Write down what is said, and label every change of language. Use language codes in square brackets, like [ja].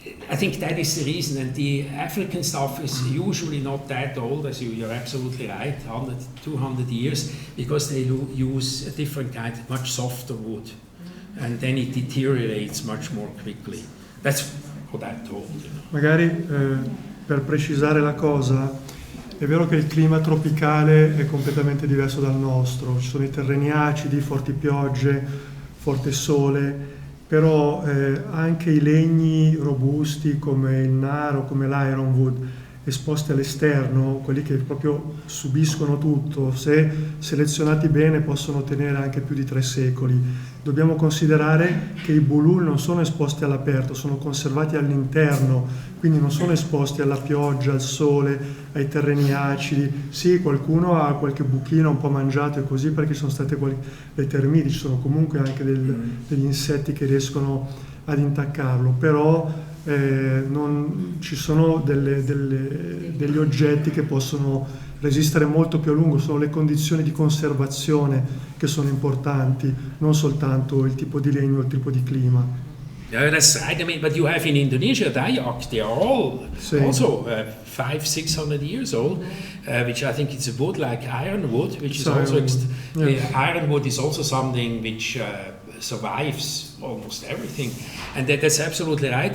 [en] I think that is the reason, and the African stuff is usually not that old, as you're absolutely right, 100, 200 years, because they use a different kind, much softer wood, and then it deteriorates much more quickly. That's what I'm told. [it] Magari per precisare la cosa, è vero che il clima tropicale è completamente diverso dal nostro, ci sono i terreni acidi, forti piogge, forte sole, però anche i legni robusti come il naro, come l'ironwood, esposti all'esterno, quelli che proprio subiscono tutto, se selezionati bene possono tenere anche più di 3 secoli. Dobbiamo considerare che i bulul non sono esposti all'aperto, sono conservati all'interno, quindi non sono esposti alla pioggia, al sole, ai terreni acidi. Sì, qualcuno ha qualche buchino un po' mangiato e così, perché ci sono state le termiti, ci sono comunque anche degli insetti che riescono ad intaccarlo, però non ci sono degli oggetti che possono resistere molto più a lungo, sono le condizioni di conservazione che sono importanti, non soltanto il tipo di legno o il tipo di clima. [en] Yeah, that's right. I mean, but you have in Indonesia, Dayak, they are all also 500-600 years old, which I think it's a wood like ironwood, which is also ironwood is also something which survives almost everything, and that's absolutely right.